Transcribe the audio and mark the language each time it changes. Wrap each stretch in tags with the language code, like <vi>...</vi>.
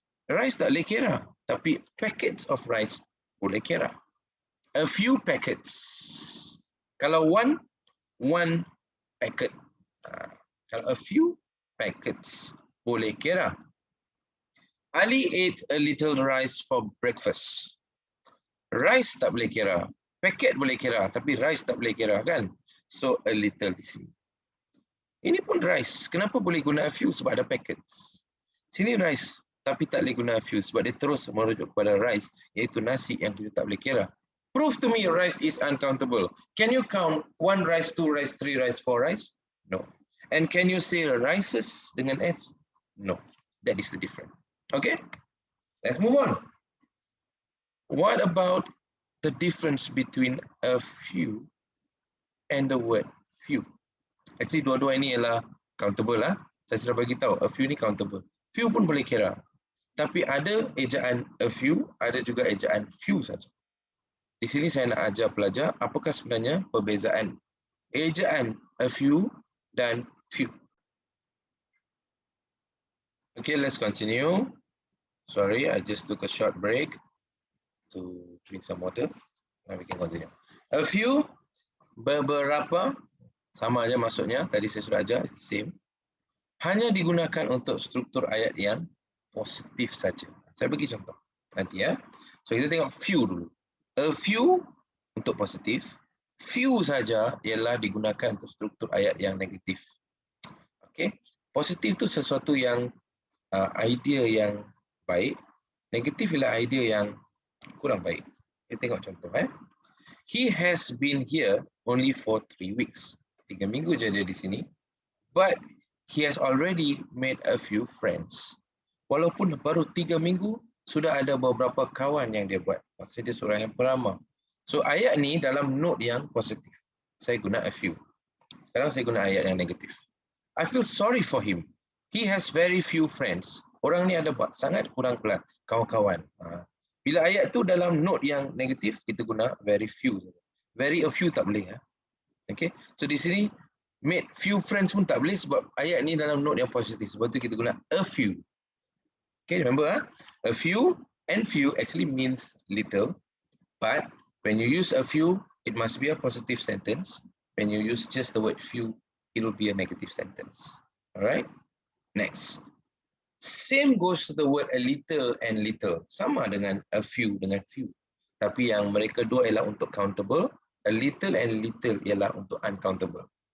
<ms>Rice tak boleh kira, tapi packets of rice boleh kira. A few packets. Kalau one packet. Kalau a few packets boleh kira.</ms> <en>Ali ate a little rice for breakfast.</en> <ms>Rice tak boleh kira. Packet boleh kira, tapi rice tak boleh kira, kan? So a little di sini. Ini pun rice. Kenapa boleh guna a few? Sebab ada packets. Sini rice, tapi tak boleh guna a few sebab dia terus merujuk kepada rice, iaitu nasi yang kita tak boleh kira.</ms> <en>Prove to me rice is uncountable. Can you count 1 rice, 2 rice, 3 rice, 4 rice? No. And can you say rices</en> <ms>dengan S?</ms> <en>No. That is the difference. Okay? Let's move on. What about the difference between a few and the word few?</en> <ms>Actually, dua-dua ini ialah countable lah. Saya sudah bagi tahu, a few ni countable. Few pun boleh kira. Tapi ada ejaan a few, ada juga ejaan few saja. Di sini saya nak ajar pelajar apakah sebenarnya perbezaan ejaan a few dan few.</ms> <en>Okay, let's continue. Sorry, I just took a short break to drink some water. Now we can continue.</en> <ms>A few, beberapa, sama aja maksudnya, tadi saya sudah ajar,</ms> <en>it's the same.</en> <ms>Hanya digunakan untuk struktur ayat yang positif saja. Saya bagi contoh nanti ya. So kita tengok few dulu. A few untuk positif, few saja ialah digunakan untuk struktur ayat yang negatif. Okay, positif tu sesuatu yang idea yang baik, negatif ialah idea yang kurang baik. Kita tengok contoh.</ms> <en>He has been here only for 3 weeks.</en> <ms>3 minggu je dia di sini.</ms> <en>But he has already made a few friends.</en> <ms>Walaupun baru 3 minggu, sudah ada beberapa kawan yang dia buat. Maksudnya dia seorang yang peramah. So ayat ni dalam note yang positif. Saya guna a few. Sekarang saya guna ayat yang negatif.</ms> <en>I feel sorry for him. He has very few friends.</en> <ms>Orang ni ada sangat kurang kawan-kawan. Bila ayat tu dalam note yang negatif, kita guna very few. Very a few tak boleh. Okay. So di sini, made few friends pun tak boleh sebab ayat ni dalam note yang positif. Sebab tu kita guna a few.</ms> <en>Okay, remember, a few and few actually means little, but when you use a few, it must be a positive sentence. When you use just the word few, it will be a negative sentence. All right, next. Same goes to the word a little and little.</en> <ms>Sama dengan a few dengan few. Tapi yang mereka dua ialah untuk countable, a little and little ialah untuk uncountable.</ms>